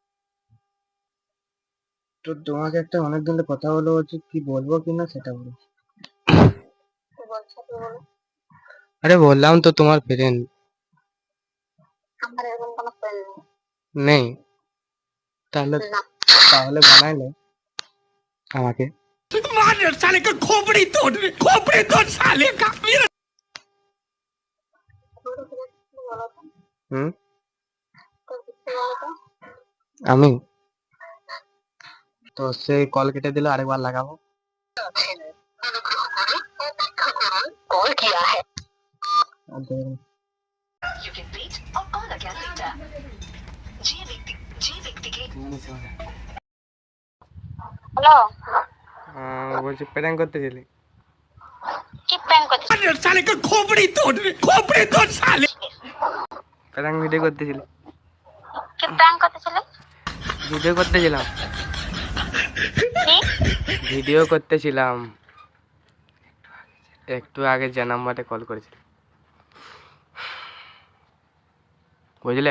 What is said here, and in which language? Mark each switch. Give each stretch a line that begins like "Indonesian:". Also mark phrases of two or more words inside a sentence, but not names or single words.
Bangla: তো তোমাকে একটা অনেকদিন ধরে কথা বলে বলছি, কি বলবো কিনা সেটা বলো। কি বলছো কি বলো? আরে বললাম তো তোমার ফ্রেন্ড আমার এরকম কোনো friend নেই, তাহলে নেই। না। তাহলে বানাইলে আমাকে।
Hindi: मार साले का खोपड़ी तोड़ साले का
Bangla: ঘুরে ফিরে কি বলো তো? হুম, তো কিছু বলো তো? আমি তো সে কল কেটে দিল, আরেকবার লাগাবো।
Hindi: कॉल किया है।
Bangla: আর দেখুন,
English: You can wait or call again later.
Bangla: যে ব্যক্তিকে হ্যালো, বলছি প্র্যাঙ্ক করতেছিলি? কি প্র্যাঙ্ক করছিস?
Hindi: मार साले का खोपड़ी तोड़ साले
Bangla: প্র্যাঙ্ক ভিডিও করতেছিলি? কি প্র্যাঙ্ক করতেছিলে? ভিডিও করতেছিলাম, কি? ভিডিও করতেছিলাম। একটু আগে যে নাম্বারে কল করেছিল, বুঝলে?